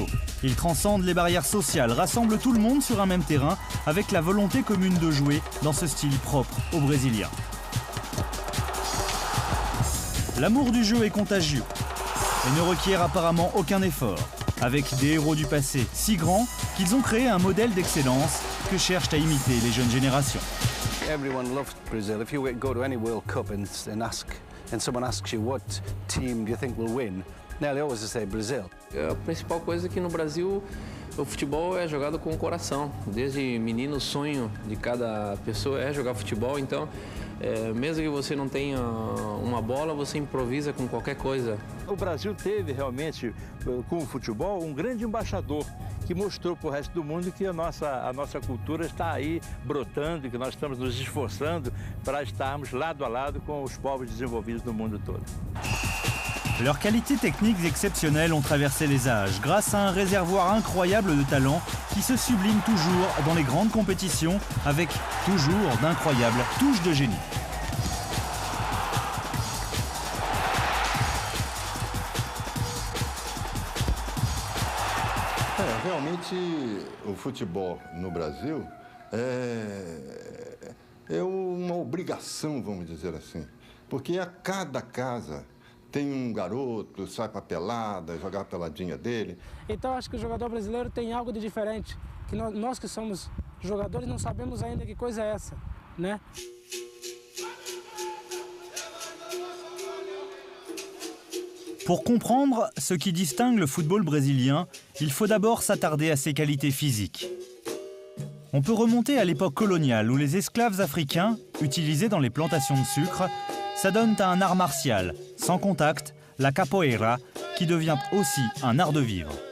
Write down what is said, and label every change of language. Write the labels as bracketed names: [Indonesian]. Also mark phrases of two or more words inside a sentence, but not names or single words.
[French] Il transcende les barrières sociales, rassemble tout le monde sur un même terrain avec la volonté commune de jouer dans ce style propre aux Brésiliens. L'amour du jeu est contagieux et ne requiert apparemment aucun effort, avec des héros du passé si grands qu'ils ont créé un modèle d'excellence que cherchent à imiter les jeunes générations. [English] Everyone loves Brazil. If you go to any World Cup and someone asks you what team do you think will win, they always say Brazil. [Portuguese] A principal coisa é que no Brasil o futebol é jogado com o coração. Desde menino o sonho de cada pessoa é jogar futebol, então mesmo que você não tenha uma bola, você improvisa com qualquer coisa. O Brasil teve realmente, com o futebol, um grande embaixador que mostrou para o resto do mundo que a nossa cultura está aí brotando e que nós estamos nos esforçando para estarmos lado a lado com os povos desenvolvidos do mundo todo. [French] Leurs qualités techniques exceptionnelles ont traversé les âges grâce à un réservoir incroyable de talent qui se sublime toujours dans les grandes compétitions avec toujours d'incroyables touches de génie. [Portuguese] Realmente o futebol no Brasil é uma obrigação, vamos dizer assim, porque a cada casa tem garoto, sai pra pelada, jogar a peladinha dele. Então acho que o jogador brasileiro tem algo de diferente, que nós que somos jogadores não sabemos ainda que coisa é essa, né? [French] Pour comprendre ce qui distingue le football brésilien, il faut d'abord s'attarder à ses qualités physiques. On peut remonter à l'époque coloniale où les esclaves africains, utilisés dans les plantations de sucre, s'adonnent à un art martial, sans contact, la capoeira, qui devient aussi un art de vivre.